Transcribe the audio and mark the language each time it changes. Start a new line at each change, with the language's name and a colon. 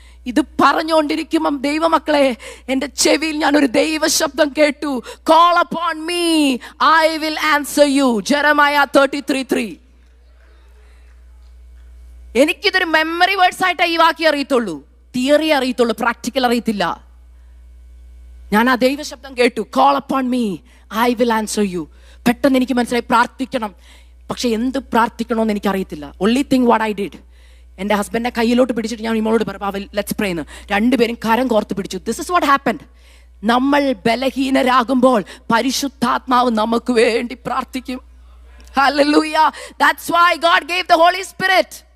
Malayalam: ഇത് പറഞ്ഞുകൊണ്ടിരിക്കുമ്പം ദൈവമക്കളെ എൻ്റെ ചെവിയിൽ ഞാൻ ഒരു ദൈവ ശബ്ദം കേട്ടു,
English: call upon me, I will answer you. Jeremiah 33:3.
Malayalam: എനിക്കിതൊരു memory words ആയിട്ട് ഈ വാക്യം അറിയത്തുള്ളൂ, തിയറി അറിയത്തുള്ളൂ, പ്രാക്ടിക്കൽ അറിയത്തില്ല. ഞാൻ ആ ദൈവ ശബ്ദം കേട്ടു,
English: call upon me, I will answer you.
Malayalam: പെട്ടെന്ന് എനിക്ക് മനസ്സിലായി പ്രാർത്ഥിക്കണം. പക്ഷെ എന്ത് പ്രാർത്ഥിക്കണമെന്ന് എനിക്കറിയത്തില്ല.
English: only thing what I did,
Malayalam: എൻ്റെ ഹസ്ബൻഡിനെ കയ്യിലോട്ട് പിടിച്ചിട്ട് ഞാൻ ഇമോളോട് പറഞ്ഞു
English: let's pray
Malayalam: എന്ന്. 2 പേരും കരം കോർത്ത് പിടിച്ചു.
English: This is what happened.
Malayalam: നമ്മൾ ബലഹീനരാകുമ്പോൾ പരിശുദ്ധാത്മാവ് നമുക്ക് വേണ്ടി പ്രാർത്ഥിക്കും.
English: Hallelujah. That's why God gave the Holy Spirit.